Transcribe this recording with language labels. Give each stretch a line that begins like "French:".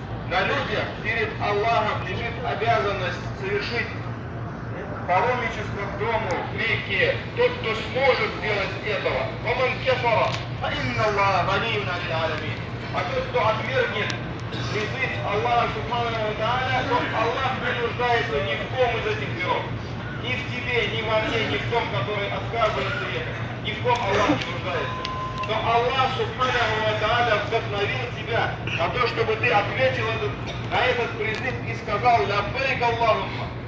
Russian: На людях перед Аллахом лежит обязанность совершить паломничество к дому, к Мекке. Тот, кто сможет сделать этого.
Arabic: ومن كفر فإن الله غني عن العالمين.
Russian: А тот, кто отвергнет призыв Аллаха Субхану ва Тааля, то Аллах не нуждается ни в ком из этих миров. Ни в тебе, ни во мне, ни в том, который отказывается ехать. Ни в ком Аллах не нуждается. Но Аллах Субхану ва Тааля вдохновил тебя на то, чтобы ты ответил на этот призыв и сказал: «Лаббайк Аллахумма».